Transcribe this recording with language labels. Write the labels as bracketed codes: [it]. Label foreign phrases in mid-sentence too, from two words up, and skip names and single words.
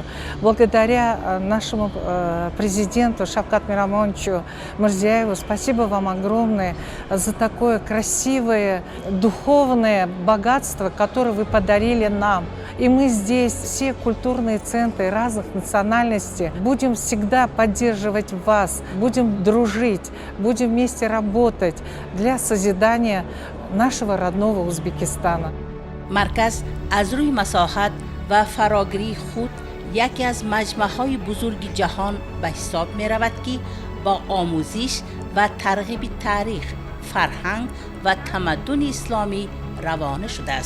[ru] Благодаря нашему президенту Шавкат Мирамоновичу Мирзияеву, спасибо вам огромное за такое красивое духовное богатство, которое вы подарили нам. И мы здесь, все культурные центры разных национальностей, будем всегда поддерживать вас, будем дружить, будем вместе работать для созидания нашего родного Узбекистана. [fa] مرکز از روی مساحت و فراگیری خود یکی از مجمع‌های بزرگ جهان به حساب می‌رود که با آموزش و ترغیب تاریخ، فرهنگ و تمدن اسلامی روانه شده است.